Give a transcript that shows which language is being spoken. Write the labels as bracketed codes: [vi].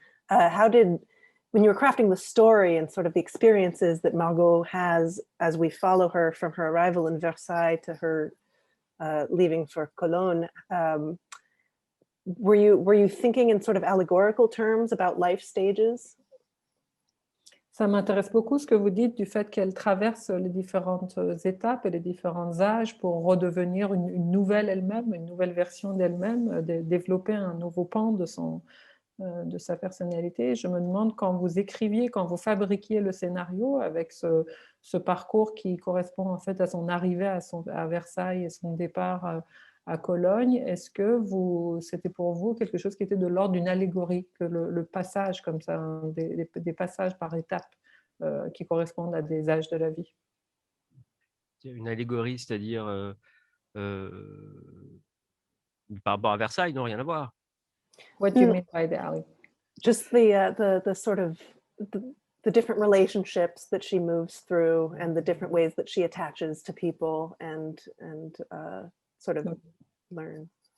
[en] When you were crafting the story and sort of the experiences that Margaux has as we follow her from her arrival in Versailles to her leaving for Cologne, were you thinking in sort of allegorical terms about life stages? [fr] Ça m'intéresse beaucoup ce que vous dites du fait qu'elle traverse les différentes étapes et les différents âges pour redevenir une nouvelle elle-même, une nouvelle version d'elle-même, développer un nouveau pan de sa personnalité. Je me demande, quand vous écriviez, quand vous fabriquiez le scénario avec ce parcours qui correspond en fait à son arrivée à Versailles et son départ à Cologne, est-ce que c'était pour vous quelque chose qui était de l'ordre d'une allégorie, que le passage comme ça, des passages par étapes qui correspondent à des âges de la vie? Une allégorie, c'est-à-dire par rapport à Versailles, non, rien à voir. [en] What do you mean by the allegory? just the sort of the different relationships that she moves through and the different ways that she attaches to people and sort of learn.